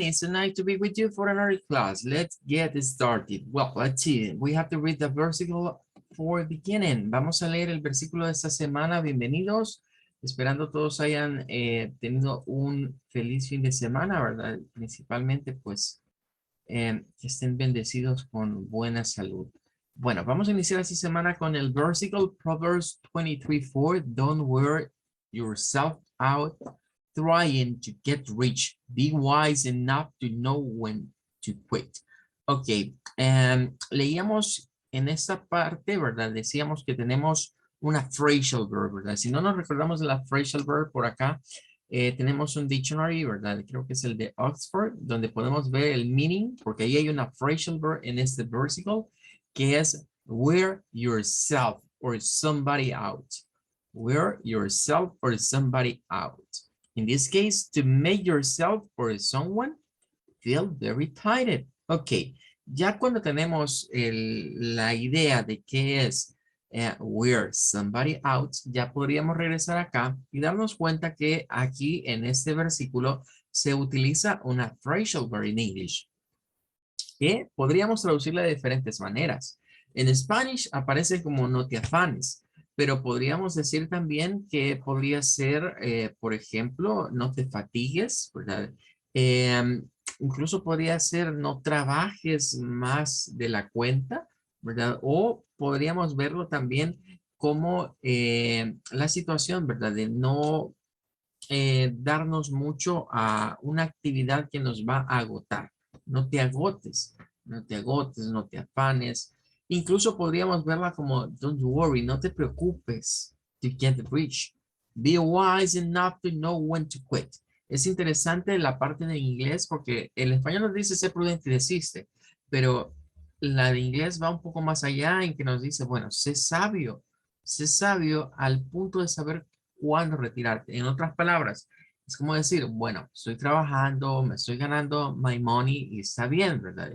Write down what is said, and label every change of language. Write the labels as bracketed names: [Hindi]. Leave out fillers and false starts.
[English] It's a night to be with you for another class. Let's get started. Well, let's see. We have to read the versicle for beginning. [Spanish] Vamos a leer el versículo de esta semana. Bienvenidos. Esperando todos hayan tenido un feliz fin de semana, ¿verdad? Principalmente, pues, que estén bendecidos con buena salud. Bueno, vamos a iniciar esta semana con el versículo Proverbs 23:4. [English] Don't wear yourself out trying to get rich. Be wise enough to know when to quit. [Spanish] Ok, leíamos en esta parte, ¿verdad? Decíamos que tenemos una phrasal verb, ¿verdad? Si no nos recordamos de la phrasal verb por acá, tenemos un dictionary, ¿verdad? Creo que es el de Oxford, donde podemos ver el meaning, porque ahí hay una phrasal verb en este versicle, que es [English] wear yourself or somebody out. Wear yourself or somebody out. In this case, to make yourself or someone feel very tired. [Spanish] Ok, ya cuando tenemos la idea de qué es [English] wear somebody out, [Spanish] ya podríamos regresar acá y darnos cuenta que aquí en este versículo se utiliza una phrasal verb en English, que podríamos traducirla de diferentes maneras. En Spanish aparece como no te afanes, pero podríamos decir también que podría ser, por ejemplo, no te fatigues, ¿verdad? Incluso podría ser no trabajes más de la cuenta, ¿verdad? O podríamos verlo también como la situación, ¿verdad? De no darnos mucho a una actividad que nos va a agotar. No te agotes, no te agotes, no te afanes. Incluso podríamos verla como, [English] don't worry, [Spanish] no te preocupes, [English] to get rich. Be wise enough to know when to quit. [Spanish] Es interesante la parte de inglés porque el español nos dice ser prudente y desiste, pero la de inglés va un poco más allá en que nos dice, bueno, sé sabio al punto de saber cuándo retirarte. En otras palabras, es como decir, bueno, estoy trabajando, me estoy ganando [English] my money [Spanish] y está bien, ¿verdad?